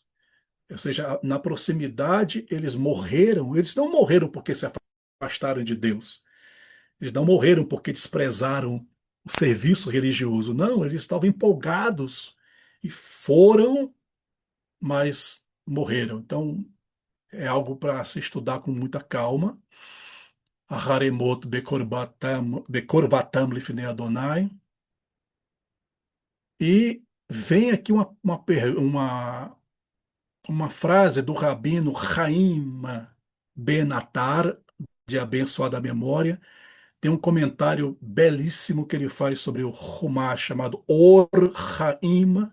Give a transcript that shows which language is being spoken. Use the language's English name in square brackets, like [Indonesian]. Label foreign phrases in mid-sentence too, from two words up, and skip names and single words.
[Portuguese] Ou seja, na proximidade eles morreram, eles não morreram porque se afastaram de Deus, eles não morreram porque desprezaram o serviço religioso, não, eles estavam empolgados e foram, mas morreram. Então é algo para se estudar com muita calma. [Hebrew] אחרי מות בקרבתם לפני אדוני. [Portuguese] E vem aqui uma frase do rabino Chaim Ben-Attar, de abençoada memória. Tem um comentário belíssimo que ele faz sobre o Humash, chamado Or Chaim.